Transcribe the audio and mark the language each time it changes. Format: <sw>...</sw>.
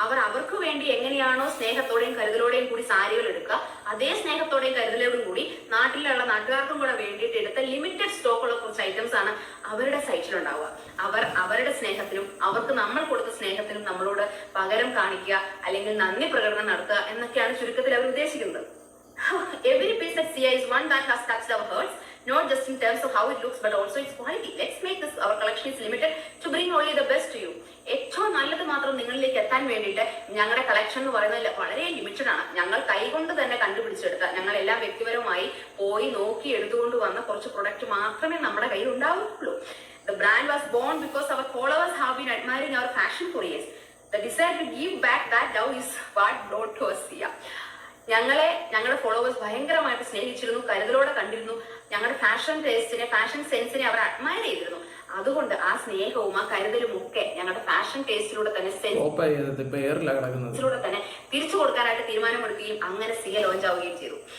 <ml>അവർക്ക് വേണ്ടി എങ്ങനെയാണോ സ്നേഹത്തോടെയും കരുതലോടെയും കൂടി സാരികൾ എടുക്കുക, അതേ സ്നേഹത്തോടെയും കരുതലോടും കൂടി നാട്ടിലുള്ള നാട്ടുകാർക്കും കൂടെ വേണ്ടിയിട്ട് എടുത്ത ലിമിറ്റഡ് സ്റ്റോക്കുള്ള കുറച്ച് ഐറ്റംസ് ആണ് അവരുടെ സൈറ്റിലുണ്ടാവുക. അവരുടെ സ്നേഹത്തിനും അവർക്ക് നമ്മൾ കൊടുത്ത സ്നേഹത്തിനും നമ്മളോട് പകരം കാണിക്കുക, അല്ലെങ്കിൽ നന്ദി പ്രകടനം നടത്തുക എന്നൊക്കെയാണ് ചുരുക്കത്തിൽ അവർ ഉദ്ദേശിക്കുന്നത്.</ml> <en>Every piece at Sia is one that has touched our hearts, not just in terms of how it looks but also its quality. Let's make this, our collection is limited to bring only the best to you.</en> <ml>ഏറ്റവും നല്ലത് മാത്രം നിങ്ങളിലേക്ക് എത്താൻ വേണ്ടിയിട്ട് ഞങ്ങളുടെ collection എന്ന് പറയുന്നത് വളരെ ലിമിറ്റഡ് ആണ്. ഞങ്ങൾ കൈകൊണ്ട് തന്നെ കണ്ടുപിടിച്ചെടുത്ത, ഞങ്ങളെല്ലാം വ്യക്തിപരമായി പോയി നോക്കി എടുത്തുകൊണ്ട് വന്ന കുറച്ച് പ്രൊഡക്റ്റ് മാത്രമേ നമ്മുടെ കയ്യിൽ ഉണ്ടാവുകയുള്ളൂ.</ml> <en>The brand was born because our followers have been admiring our fashion for years. The desire to give back that love is what brought to us Sia.</en> <ml>ഞങ്ങളുടെ ഫോളോവേഴ്സ് ഭയങ്കരമായിട്ട് സ്നേഹിച്ചിരുന്നു, കരുതലോടെ കണ്ടിരുന്നു. ഞങ്ങളുടെ ഫാഷൻ ടേസ്റ്റിനെ, ഫാഷൻ സെൻസിനെ അവർ അഡ്മയർ ചെയ്തിരുന്നു. അതുകൊണ്ട് ആ സ്നേഹവും ആ കരുതലും ഒക്കെ ഞങ്ങളുടെ ഫാഷൻ ടേസ്റ്റിലൂടെ തന്നെ സെൻസിലൂടെ തന്നെ തിരിച്ചു കൊടുക്കാനായിട്ട് തീരുമാനമെടുക്കുകയും അങ്ങനെ സിയ ലോഞ്ച് ആവുകയും ചെയ്തു.</ml>